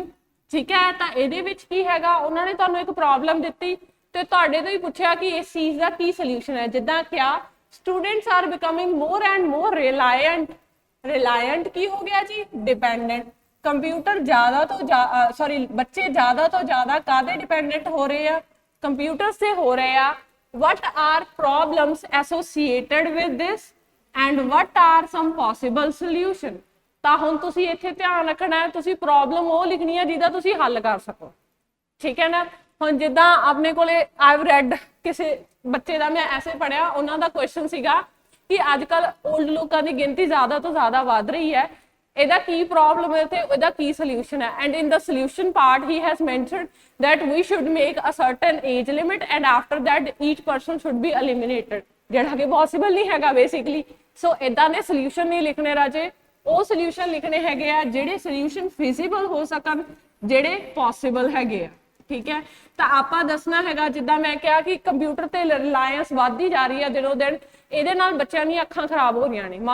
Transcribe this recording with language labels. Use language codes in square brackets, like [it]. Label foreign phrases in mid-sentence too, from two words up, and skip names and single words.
[pa] ਠੀਕ ਹੈ, ਤਾਂ ਇਹਦੇ ਵਿੱਚ ਕੀ ਹੈਗਾ, ਉਹਨਾਂ ਨੇ ਤੁਹਾਨੂੰ ਇੱਕ ਪ੍ਰੋਬਲਮ ਦਿੱਤੀ ਤੇ ਤੁਹਾਡੇ ਤੋਂ ਹੀ ਪੁੱਛਿਆ ਕਿ ਇਸ ਚੀਜ਼ ਦਾ ਕੀ ਸੋਲੂਸ਼ਨ ਹੈ। ਜਿੱਦਾਂ ਕਿਹਾ [en] students are becoming more and more reliant. [pa] ਰਿਲਾਇੰਟ ਕੀ ਹੋ ਗਿਆ ਜੀ, ਡਿਪੈਂਡੈਂਟ। ਕੰਪਿਊਟਰ ਜ਼ਿਆਦਾ ਤੋਂ ਬੱਚੇ ਜ਼ਿਆਦਾ ਤੋਂ ਜ਼ਿਆਦਾ ਕਾਹਦੇ ਡਿਪੈਂਡੈਂਟ ਹੋ ਰਹੇ ਆ, ਕੰਪਿਊਟਰ [hi] से हो रहे [pa] ਆ। [en] what are problems associated with this and what are some possible solution। [pa] ਤਾਂ ਹੁਣ ਤੁਸੀਂ ਇੱਥੇ ਧਿਆਨ ਰੱਖਣਾ ਹੈ, ਤੁਸੀਂ ਪ੍ਰੋਬਲਮ ਉਹ ਲਿਖਣੀ ਹੈ ਜਿਹਦਾ ਤੁਸੀਂ ਹੱਲ ਕਰ ਸਕੋ। ਠੀਕ ਹੈ ਨਾ, ਹੁਣ ਜਿੱਦਾਂ ਆਪਣੇ ਕੋਲੇ [en] I've read [pa] ਕਿਸੇ ਬੱਚੇ ਦਾ ਮੈਂ ਐਸੇ ਪੜਿਆ, ਉਹਨਾਂ ਦਾ ਕੁਐਸਚਨ ਸੀਗਾ ਕਿ ਅੱਜ ਕੱਲ 올ਡ ਲੋਕਾਂ ਦੀ ਗਿਣਤੀ ਜ਼ਿਆਦਾ ਤੋਂ ਜ਼ਿਆਦਾ ਵੱਧ ਰਹੀ ਹੈ, ਇਹਦਾ ਕੀ ਪ੍ਰੋਬਲਮ ਹੈ ਤੇ ਇਹਦਾ ਕੀ ਸੋਲੂਸ਼ਨ ਹੈ। [en] and in the solution part he has mentioned that we should make a certain age limit and after that each person should be eliminated, [pa] ਜਿਹੜਾ ਕਿ possible ਨਹੀਂ ਹੈਗਾ ਬੇਸਿਕਲੀ। ਸੋ ਇਦਾਂ ਦੇ ਸੋਲੂਸ਼ਨ ਨਹੀਂ ਲਿਖਣੇ ਰਾਜੇ, ਉਹ ਸੋਲੂਸ਼ਨ ਲਿਖਣੇ ਹੈਗੇ ਆ ਜਿਹੜੇ ਸੋਲੂਸ਼ਨ ਫਿਜ਼ੀਬਲ ਹੋ ਸਕਣ, ਜਿਹੜੇ ਪੋਸੀਬਲ ਹੈਗੇ ਆ। ਠੀਕ ਹੈ, ਤਾਂ ਆਪਾਂ ਦੱਸਣਾ ਹੈਗਾ ਜਿੱਦਾਂ ਮੈਂ ਕਿਹਾ ਕਿ ਕੰਪਿਊਟਰ ਤੇ ਰਿਲਾਇੰਸ ਵੱਧਦੀ ਜਾ ਰਹੀ ਹੈ ਦਿਨੋਂ ਦਿਨ, ਇਹਦੇ ਨਾਲ ਬੱਚਿਆਂ ਦੀਆਂ ਅੱਖਾਂ ਖਰਾਬ ਹੋ ਰਹੀਆਂ ਨੇ।